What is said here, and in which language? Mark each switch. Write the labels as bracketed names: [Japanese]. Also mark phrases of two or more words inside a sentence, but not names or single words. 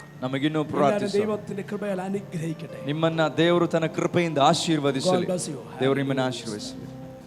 [Kannada] ನಮಗಿನ್ನೂ [Malayalam] എല്ലാവരും [Kannada] ಪ್ರಾರ್ಥಿಸೋಣ. [Malayalam] ദൈവത്തിന്റെ കൃപയാൽ അനുഗ്രഹിക്കട്ടെ. [Kannada] ನಿಮ್ಮನ್ನ ದೇವರು ತನ್ನ ಕೃಪೆಯಿಂದ ಆಶೀರ್ವದಿಸಲಿ. [English] God bless you. [Kannada] ದೇವರು ನಿಮ್ಮನ್ನು ಆಶೀರ್ವದಿಸಲಿ.